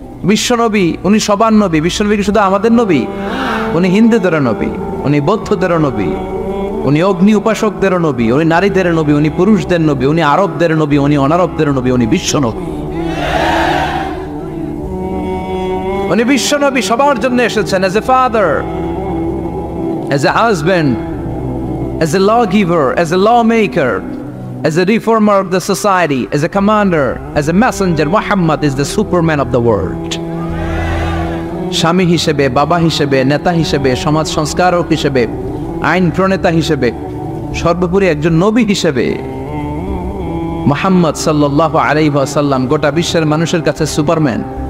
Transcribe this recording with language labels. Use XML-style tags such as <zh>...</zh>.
<bn>বিশ্বনবী, উনি সবার নবী। বিশ্বনবী কি শুধু আমাদের নবী? উনি হিন্দুদের নবী, উনি বৌদ্ধদের নবী, উনি অগ্নি উপাসকদের নবী, উনি নারীদের নবী, উনি পুরুষদের নবী, উনি আরবদের নবী, উনি অনারবদের নবী, উনি বিশ্বনবী। উনি বিশ্বনবী সবার জন্য এসেছেন।</bn> <en>as a father, as a husband, as a lawgiver, as a lawmaker, as a reformer of the society, as a commander, as a messenger. Muhammad is the superman of the world.</en> <bn>স্বামী হিসেবে, বাবা হিসেবে, নেতা হিসেবে, সমাজ সংস্কারক হিসেবে, আইন প্রণেতা হিসেবে, সর্বোপরি একজন নবী হিসেবে মুহাম্মদ সাল্লাল্লাহু আলাইহি ওয়াসাল্লাম গোটা বিশ্বের মানুষের কাছে সুপারম্যান।</bn>